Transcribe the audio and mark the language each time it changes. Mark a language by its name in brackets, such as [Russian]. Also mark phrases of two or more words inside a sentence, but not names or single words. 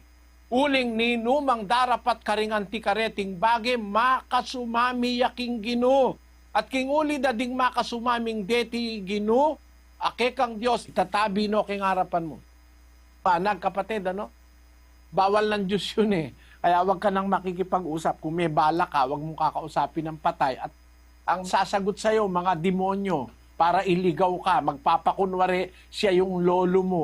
[Pampanga] Uling ninumang darapat karing antikareting bage makasumami yaking Gino. At king uli dading makasumaming deti Gino, ake kang Diyos, itatabi no king harapan mo. [Filipino] Panag kapatid, ano? Bawal ng Diyos yun eh. Kaya wag ka nang makikipag-usap. Kung may bala ka, wag mong kakausapin ng patay. At ang sasagot sa'yo, mga demonyo, para iligaw ka. Magpapakunwari, siya yung lolo mo.